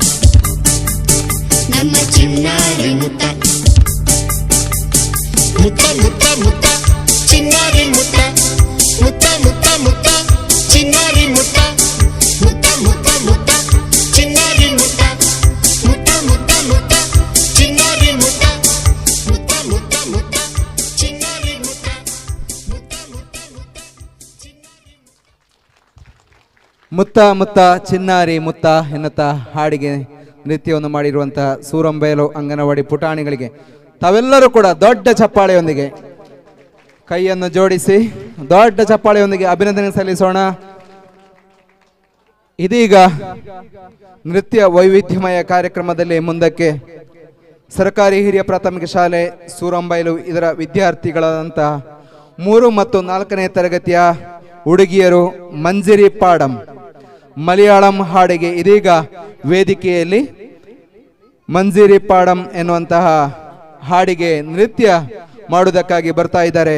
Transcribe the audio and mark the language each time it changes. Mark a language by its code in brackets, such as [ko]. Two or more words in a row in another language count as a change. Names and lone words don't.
[kn] ನಮ್ಮ ಚಿನ್ನಾರಿ ಮುತ್ತ ಮುತ್ತ ಮುತ್ತ ಮುತ್ತ ಚಿನ್ನಾರಿ ಮುತ್ತ ಮುತ್ತ ಮುತ್ತ ಮುತ್ತ ಚಿನ್ನಾರಿ ಮುತ್ತ ಮುತ್ತ ಮುತ್ತ ಮುತ್ತ ಚಿನ್ನಾರಿ ಮುತ್ತ ಮುತ್ತ ಮುತ್ತ ಮುತ್ತ ಚಿನ್ನಾರಿ ಮುತ್ತ ಮುತ್ತ ಮುತ್ತ ಮುತ್ತ ಚಿನ್ನಾರಿ ಮುತ್ತ ಮುತ್ತ ಮುತ್ತ ಮುತ್ತ ಚಿನ್ನಾರಿ ಮುತ್ತ ಮುತ್ತ ಚಿನ್ನಾರಿ ಮುತ್ತ ಎನ್ನುತ್ತಾ ಹಾಡಿಗೆ ನೃತ್ಯವನ್ನು ಮಾಡಿರುವಂತಹ ಸೂರಂಬೈಲು ಅಂಗನವಾಡಿ ಪುಟಾಣಿಗಳಿಗೆ ತಾವೆಲ್ಲರೂ ಕೂಡ ದೊಡ್ಡ ಚಪ್ಪಾಳೆಯೊಂದಿಗೆ ಕೈಯನ್ನು ಜೋಡಿಸಿ ದೊಡ್ಡ ಚಪ್ಪಾಳೆಯೊಂದಿಗೆ ಅಭಿನಂದನೆ ಸಲ್ಲಿಸೋಣ. ಇದೀಗ ನೃತ್ಯ ವೈವಿಧ್ಯಮಯ ಕಾರ್ಯಕ್ರಮದಲ್ಲಿ ಮುಂದಕ್ಕೆ ಸರ್ಕಾರಿ ಹಿರಿಯ ಪ್ರಾಥಮಿಕ ಶಾಲೆ ಸೂರಂಬೈಲು ಇದರ ವಿದ್ಯಾರ್ಥಿಗಳಾದಂತಹ 3 ಮತ್ತು 4ನೇ ತರಗತಿಯ ಹುಡುಗಿಯರು ಮಂಜಿರಿ ಪಾಡಂ ಮಲಯಾಳಂ ಹಾಡಿಗೆ ಇದೀಗ ವೇದಿಕೆಯಲ್ಲಿ ಮಂಜಿರಿ ಪಾಡಂ ಎನ್ನುವಂತಹ ಹಾಡಿಗೆ ನೃತ್ಯ ಮಾಡುವುದಕ್ಕಾಗಿ ಬರ್ತಾ ಇದ್ದಾರೆ.